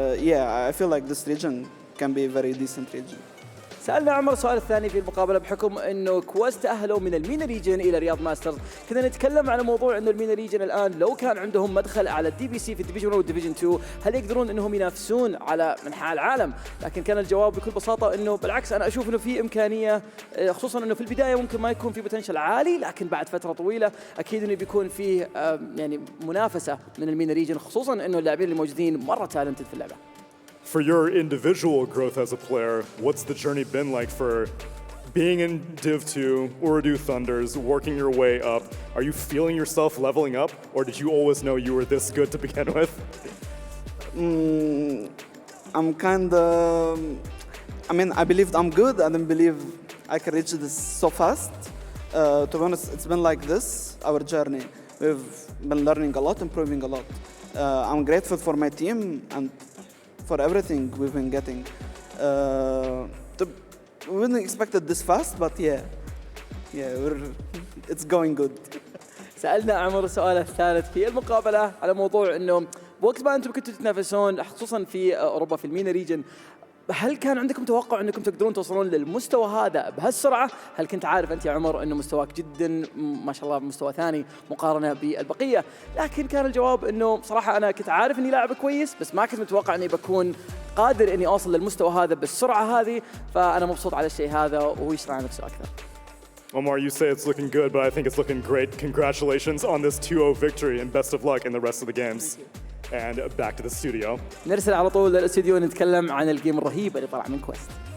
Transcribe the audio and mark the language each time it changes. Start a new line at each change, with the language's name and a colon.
English: Yeah, I feel like this region can be a very decent region.
Arabic: سألنا عمر السؤال الثاني في المقابلة بحكم انه كويست تأهلوا من المينا ريجن الى رياض ماسترز، كنا نتكلم على موضوع انه المينا ريجن الان لو كان عندهم مدخل على الدي بي سي في الديفيجن 1 والديفيجن 2 هل يقدرون انهم ينافسون على منحى العالم؟ لكن كان الجواب بكل بساطة انه بالعكس، انا اشوف انه في امكانية، خصوصا انه في البداية ممكن ما يكون في بوتنشل عالي، لكن بعد فترة طويلة اكيد انه بيكون فيه يعني منافسة من المينا ريجن، خصوصا انه اللاعبين اللي موجودين مرة تالنتد في اللعبة.
English: For your individual growth as a player, what's the journey been like for being in Div 2, Urdu Thunders, working your way up? Are you feeling yourself leveling up, or did you always know you were this good to begin with? I'm kind of... I mean, I believed I'm good. I didn't believe I could reach this so fast. To be honest, it's been like this, our journey. We've been learning a lot, improving a lot. I'm grateful for my team and for everything we've been getting. We wouldn't expect it this fast, but yeah, it's going good.
Arabic: سألنا عمر السؤال الثالث في المقابلة على موضوع انه بوقت ما انتم كنتوا تتنافسون خصوصا في اوروبا في المينا ريجن، هل كان عندكم توقع انكم تقدرون توصلون للمستوى هذا بهالسرعه؟ هل كنت عارف انت يا عمر انه مستواك جدا ما شاء الله مستوى ثاني مقارنه بالبقيه؟ لكن كان الجواب انه صراحه انا كنت عارف اني لاعب كويس، بس ما كنت متوقع اني بكون قادر اني اوصل للمستوى هذا بالسرعه هذه، فانا مبسوط على الشيء هذا وهو يشرح عن نفسه اكثر.
English: Omar, you say it's looking good, but I think it's looking great. Congratulations on this 2-0 victory and best of luck in the rest of the games. And back to the studio.
Arabic: نرسل على طول للاستوديو ونتكلم عن الجيم الرهيب اللي طلع من كويست.